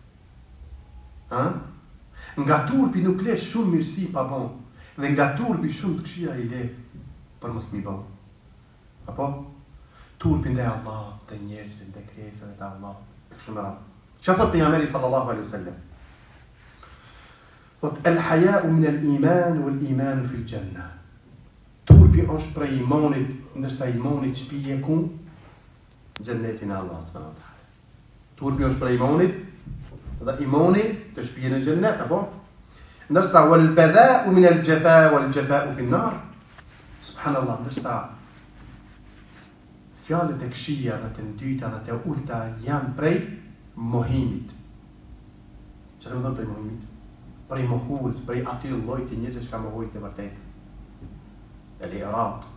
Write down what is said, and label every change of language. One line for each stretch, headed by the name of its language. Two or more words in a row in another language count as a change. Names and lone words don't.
Albanian: Nga turpi nuk le shumë mirësi pa bon, dhe nga turpi shumë të këshia i le për mos mi bon. Apo? Turpi ndaj Allah, të njerëzve, ndaj krijesave të Allah, e kështu me radhë. Çfarë thot pejgamberi
Arabic: صلى الله عليه وسلم? Thot الحياء من الإيمان والإيمان في الجنة.
Albanian: Turpi është prej imanit, ndërsa imani shpije ku? Xhennetin e Allahut
Arabic: سبحانه وتعالى.
Albanian: Turpi është prej imanit, dhe imani të shpije në xhennet, apo?
Arabic: Ndërsa والبذاء من الجفاء والجفاء في النار.
Albanian: Subhanallah, ndërsa fjalët e këqija dhe të ndyta dhe të ulta janë prej mohimit. Çfarë do të thotë prej mohimit? Prej mohues, prej atyre llojit të njerëzve që mohojnë të vërtetë. El-i'rad.